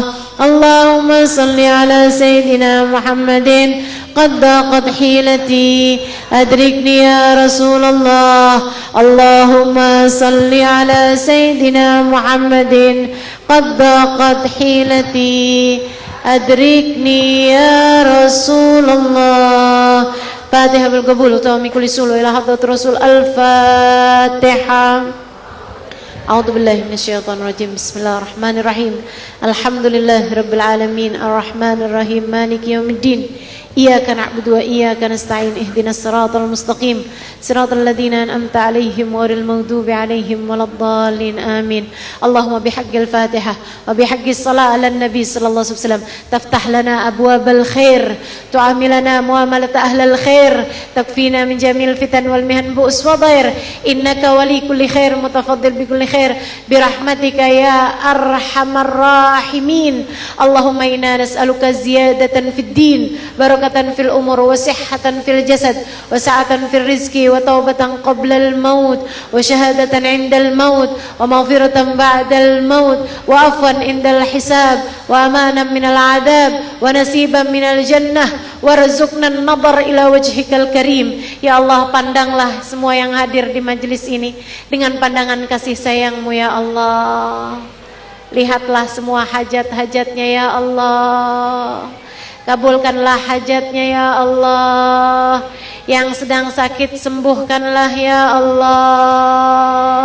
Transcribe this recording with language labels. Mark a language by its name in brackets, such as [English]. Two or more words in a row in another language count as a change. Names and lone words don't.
[Arabic] اللهم صل على سيدنا محمد قد ضاقت حيلتي أدركني يا رسول الله. اللهم صل على سيدنا محمد قد ضاقت حيلتي أدركني يا رسول الله. الفاتحة بالقبول ومن كل سؤل إلى حضرة الرسول. Al-Fatihah. أعوذ بالله من الشيطان الرجيم. بسم الله الرحمن الرحيم. الحمد لله رب العالمين الرحمن الرحيم مالك يوم الدين. إياك نعبد وإياك نستعين اهدنا الصراط المستقيم صراط الذين أنعمت عليهم غير المغضوب عليهم ولا الضالين آمين. اللهم بحق الفاتحة وبحق الصلاة على النبي صلى الله عليه وسلم تفتح لنا أبواب الخير تعاملنا معاملة أهل الخير تكفينا من جميع الفتن والمحن بؤس وضير إنك ولي كل خير متفضل بكل خير برحمتك يا أرحم الراحمين. اللهم إنا نسألك زيادة في الدين بركة بركة في العمر، وصحة في الجسد، وسعة في الرزق، وتوبة قبل الموت، وشهادة عند الموت، ومغفرة بعد الموت، وعفوا عند الحساب، وأمانا من العذاب، ونصيبا من الجنة، وارزقنا النظر إلى وجهك الكريم. يا الله, [Indonesian] pandanglah semua yang hadir di majelis ini dengan pandangan kasih sayang-Mu ya Allah. Lihatlah semua hajat-hajatnya [Arabic] يا الله. [Indonesian] Kabulkanlah hajatnya [Arabic] يا الله. [Indonesian] Yang sedang sakit sembuhkanlah [Arabic] يا الله.